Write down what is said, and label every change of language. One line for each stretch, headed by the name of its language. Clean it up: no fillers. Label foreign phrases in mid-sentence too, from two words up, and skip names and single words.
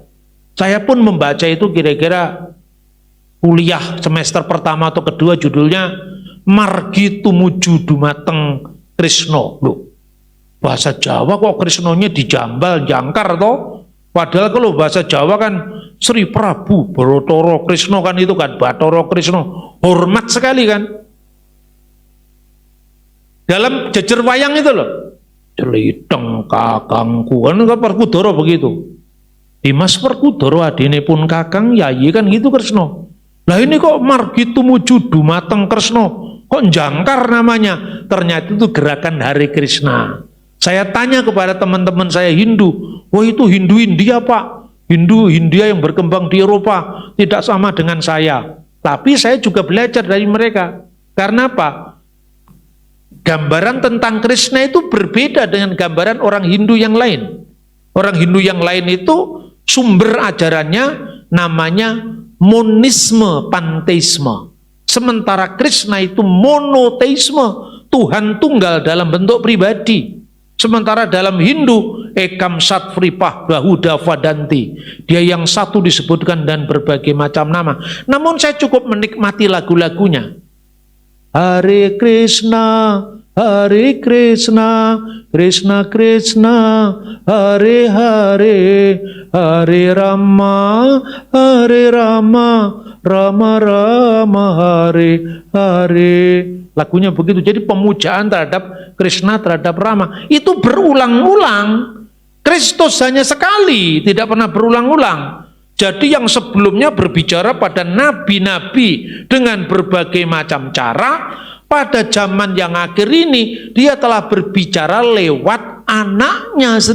Indonesian: Saya pun membaca itu kira-kira kuliah semester pertama atau kedua, judulnya Margi Tumuju Dumateng Krishna. Loh, bahasa Jawa kok Krishnanya dijambal, jangkar toh? Padahal kalau bahasa Jawa kan Sri Prabu Bathara Krishna kan itu kan Bathara Krishna, hormat sekali kan. Dalam jejer wayang itu loh,
Javanese: celiteng kakangku,
Indonesian: kan Perkudara begitu.
Javanese: Dimas Perkudara adine pun kakang yayi kan gitu Kresna.
Indonesian: Lah ini kok Margi Tumuju Dumateng Kresna, kok jangkar namanya? Ternyata itu gerakan Hare Krishna. Saya tanya kepada teman-teman saya Hindu, wah itu Hindu India Pak, Hindu India yang berkembang di Eropa, tidak sama dengan saya. Tapi saya juga belajar dari mereka. Karena apa? Gambaran tentang Krishna itu berbeda dengan gambaran orang Hindu yang lain. Orang Hindu yang lain itu sumber ajarannya namanya monisme, panteisme. Sementara Krishna itu monoteisme, Tuhan tunggal dalam bentuk pribadi. Sementara dalam Hindu,
Sanskrit: ekam sat vripah bahuda vadanti,
Indonesian: dia yang satu disebutkan dan berbagai macam nama. Namun saya cukup menikmati lagu-lagunya.
Sanskrit: Hare Krishna, Hare Krishna, Krishna Krishna, Hare Hare, Hare Rama, Hare Rama, Rama Rama, Hare Hare.
Indonesian: Lagunya begitu. Jadi pemujaan terhadap Krishna, terhadap Rama itu berulang-ulang. Kristus hanya sekali, tidak pernah berulang-ulang. Jadi yang sebelumnya berbicara pada nabi-nabi dengan berbagai macam cara, pada zaman yang akhir ini dia telah berbicara lewat anaknya sendiri.